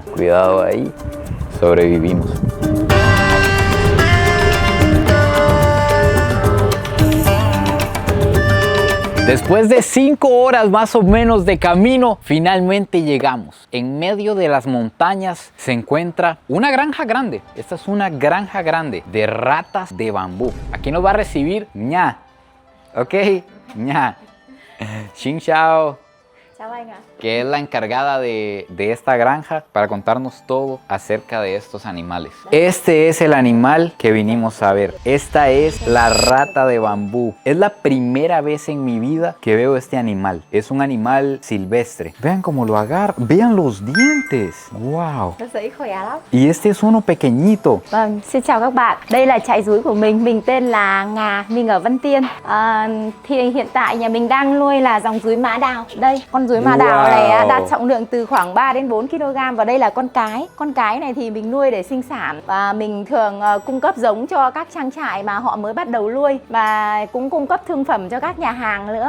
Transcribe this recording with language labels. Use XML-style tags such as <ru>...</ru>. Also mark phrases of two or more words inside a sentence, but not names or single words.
<es>Cuidado ahí, sobrevivimos. Después de 5 horas más o menos de camino, finalmente llegamos. En medio de las montañas se encuentra una granja grande. Esta es una granja grande de ratas de bambú. Aquí nos va a recibir Ña. ¿Ok? Ña.</es> <vi>Xin chao. Chào anh ạ.</vi> <es>que es la encargada de esta granja para contarnos todo acerca de estos animales. Este es el animal que vinimos a ver. Esta es la rata de bambú. Es la primera vez en mi vida que veo este animal. Es un animal silvestre. Vean cómo lo agarra. Vean los dientes. Wow.</es> <vi>Nó dễ khỏe lắm.</vi> <es>Y este es uno pequeñito.</es> <vi>Vâng, xin chào các bạn. Đây là trại rúi của mình tên là Ngà, mình ở Văn Tiên. Thì hiện tại nhà mình đang nuôi là dòng rúi mã đào. Đây, con rúi mã đào này đạt trọng lượng từ khoảng 3 đến 4 kg và đây là con cái. Con cái này thì mình nuôi để sinh sản và mình thường cung cấp giống cho các trang trại mà họ mới bắt đầu nuôi và cũng cung cấp thương phẩm cho các nhà hàng nữa.</vi>